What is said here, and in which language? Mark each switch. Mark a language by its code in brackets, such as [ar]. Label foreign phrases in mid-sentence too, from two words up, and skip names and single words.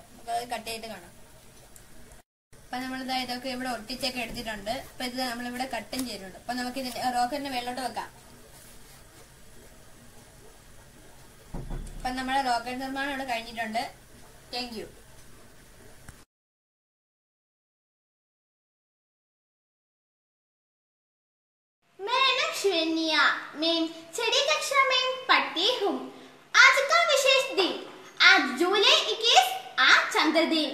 [ml] നമുക്ക് അത് കട്ട് ചെയ്തിട്ട് കാണാം. അപ്പൊ നമ്മളിത് ഇതൊക്കെ ഇവിടെ ഒട്ടിച്ചൊക്കെ എടുത്തിട്ടുണ്ട്. അപ്പൊ ഇത് നമ്മളിവിടെ കട്ടും ചെയ്തിട്ടുണ്ട്. അപ്പൊ നമുക്ക് ഇതിന്റെ റോക്കറ്റിന്റെ മേലോട്ട് വെക്കാം. അപ്പൊ നമ്മുടെ റോക്കറ്റ് നിർമ്മാണം ഇവിടെ കഴിഞ്ഞിട്ടുണ്ട്. [en] thank you. [hi] मेरा नाम श्रेनिया, मैं छठी कक्षा में पढ़ती हूँ. आज का विशेष दिन, आज जुलाई 21, आज चंद्र दिन.